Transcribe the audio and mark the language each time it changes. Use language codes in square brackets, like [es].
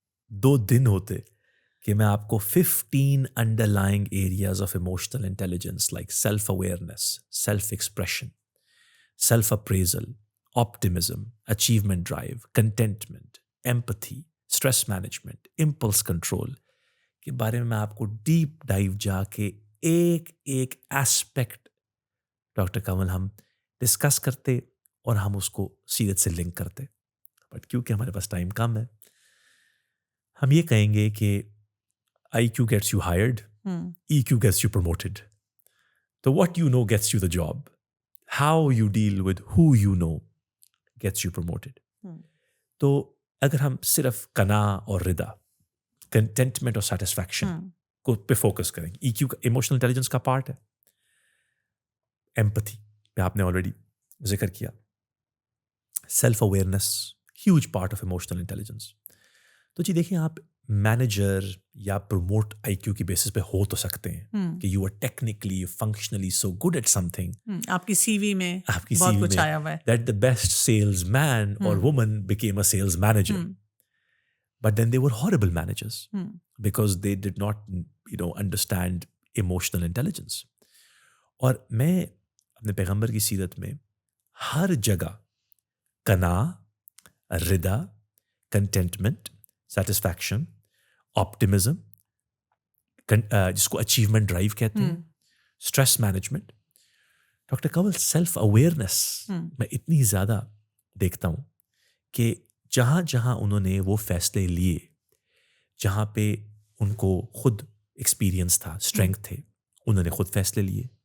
[ur] 2 दिन होते کہ میں آپ کو [en] 15 underlying areas of emotional intelligence like self-awareness, self-expression, self-appraisal, optimism, achievement drive, contentment, empathy, stress management, impulse control [ur] کے بارے میں آپ کو ڈیپ ڈائیو جا کے ایک ایسپیکٹ ڈاکٹر کنول ہم ڈسکس کرتے اور ہم اس کو سیرت سے لنک کرتے. بٹ کیونکہ ہمارے پاس ٹائم کم ہے ہم یہ کہیں گے کہ [en] IQ gets you hired, EQ gets you promoted. So what you know gets you the job. How you deal with who you know gets you promoted. [ur] تو اگر ہم صرف قنا اور رضا, کنٹینٹمنٹ اور سیٹسفیکشن کو پہ فوکس کریں گے, EQ کا ایموشنل انٹیلیجنس کا پارٹ ہے. ایمپتھی پہ آپ نے آلریڈی ذکر کیا. Self awareness huge part of emotional intelligence. تو جی دیکھیں آپ مینیجر یا پروموٹ IQ کی بیسس پہ ہو تو سکتے ہیں کہ [en] you are technically functionally so good at something, [ur] آپ کی سی وی میں آپ کی بہت CV کچھ میں آیا ہوا ہے, [en] That the best salesman اور woman became a sales manager. But then they were horrible managers because they did not, understand emotional intelligence. [ur] اور میں اپنے پیغمبر کی سیرت میں ہر جگہ قنا, رضا, کنٹینٹمنٹ, سیٹسفیکشن, آپٹمزم, جس کو اچیومنٹ ڈرائیو کہتے ہیں, اسٹریس مینجمنٹ, ڈاکٹر کنول سیلف اویئرنیس میں اتنی زیادہ دیکھتا ہوں کہ جہاں جہاں انہوں نے وہ فیصلے لیے جہاں پہ ان کو خود ایکسپیرئنس تھا, اسٹرینتھ تھے, انہوں نے خود فیصلے لیے.